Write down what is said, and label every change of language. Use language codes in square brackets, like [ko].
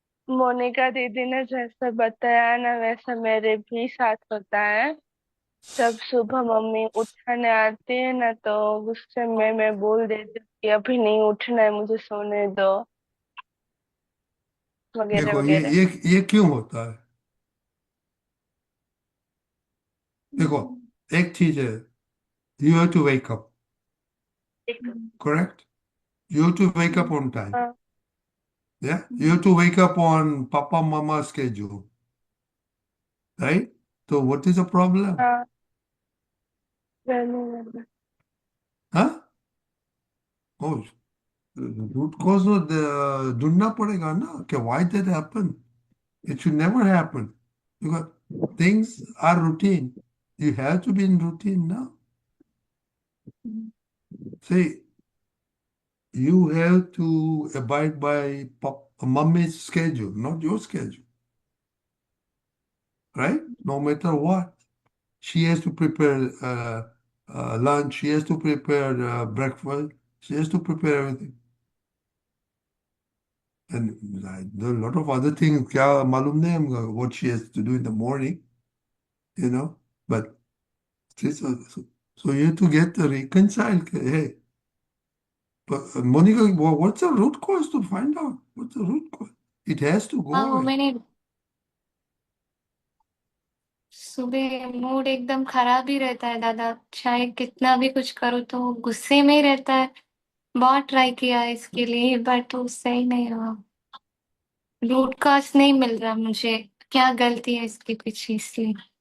[hi] मोनिका दीदी ने जैसे बताया ना वैसा मेरे भी साथ होता है। जब सुबह मम्मी उठाने आती है ना तो गुस्से में मैं बोल देती हूँ कि अभी नहीं उठना है, मुझे सोने दो, वगैरह देखो वगैरह। ये क्यों होता है? देखो, एक चीज है, [en] you have to wake up, correct? You have to wake up on time. [hi] हाँ [en] Yeah, you have to wake up on Papa Mama schedule, right? So what is the problem? [hi] हाँ रहने Huh? [en] Oh, root cause [hi] ढूंढना पड़ेगा ना कि [en] why that happen? It should never happen because things are routine. You have to be in routine now. See, you have to abide by mommy's schedule, not your schedule, right? No matter what. She has to prepare lunch, she has to prepare breakfast, she has to prepare everything. And there are a lot of other things, [hi] क्या मालूम नहीं हमको [en] what she has to do in the morning, you know. But so you have to get reconciled. Hey, but Monica, what's the root cause to find out? What's the root cause? It has to go [hi] हाँ वो [en] away. [hi] मैंने सुबह mood एकदम खराब ही रहता है दादा, चाहे कितना भी कुछ करूँ तो वो गुस्से में ही रहता है। बहुत ट्राई किया इसके लिए बट वो सही नहीं हुआ। रूट कॉज नहीं मिल रहा मुझे, क्या गलती है इसके पीछे, इसलिए